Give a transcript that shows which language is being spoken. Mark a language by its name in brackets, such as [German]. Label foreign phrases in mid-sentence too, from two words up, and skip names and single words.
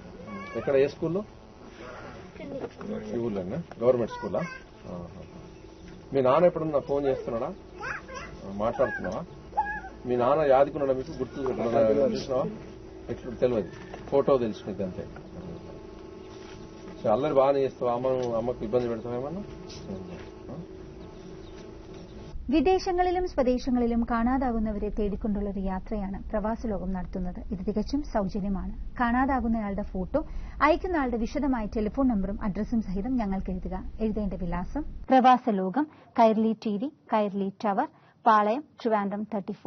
[Telugu] ఎక్కడ, ఏ స్కూల్లో? స్కూల్లోనా? గవర్నమెంట్ స్కూలా? మీ నాన్న ఎప్పుడన్నా ఫోన్ చేస్తున్నాడా, మాట్లాడుతున్నావా? మీ నాన్న యాదుకున్నాడా, మీకు గుర్తు చూసినావా? ఎట్లా తెలియదు, ఫోటో తెలుసుకుంది అంతే. అల్లరి బాగానే చేస్తావా? అమ్మకు ఇబ్బంది పెడతావేమన్నా? [Malayalam] വിദേശങ്ങളിലും സ്വദേശങ്ങളിലും കാണാതാകുന്നവരെ തേടിക്കൊണ്ടുള്ള ഒരു യാത്രയാണ് പ്രവാസ ലോകം നടത്തുന്നത്. ഇത് തികച്ചും സൌജന്യമാണ്. കാണാതാകുന്നയാളുടെ ഫോട്ടോ, അയക്കുന്നയാളുടെ വിശദമായ ടെലിഫോൺ നമ്പറും അഡ്രസ്സും സഹിതം ഞങ്ങൾക്ക് എഴുതുക. എഴുതേണ്ട വിലാസം: പ്രവാസ ലോകം, കൈർലി TV, കൈർലി ടവർ, പാളയം, ട്രിവാൻഡ്രം 34.